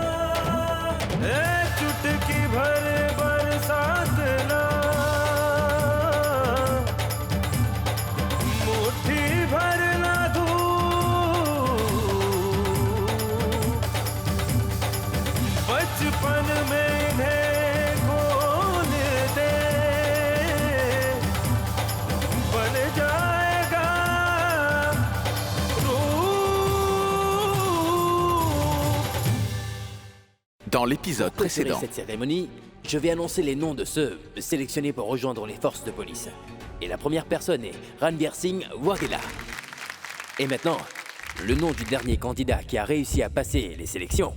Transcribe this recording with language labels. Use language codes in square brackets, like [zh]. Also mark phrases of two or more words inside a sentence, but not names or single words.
[hi] चुटकी भर बरसात ना, मुट्ठी भर ना धूप, बचपन में इन्हें खोल दे, बन जाएगा [fr] Dans l'épisode précédent, cette cérémonie, je vais annoncer les noms de ceux sélectionnés pour rejoindre les forces de police. Et la première personne est Ranveer Singh Waghela. Et maintenant, le nom du dernier candidat qui a réussi à passer les sélections.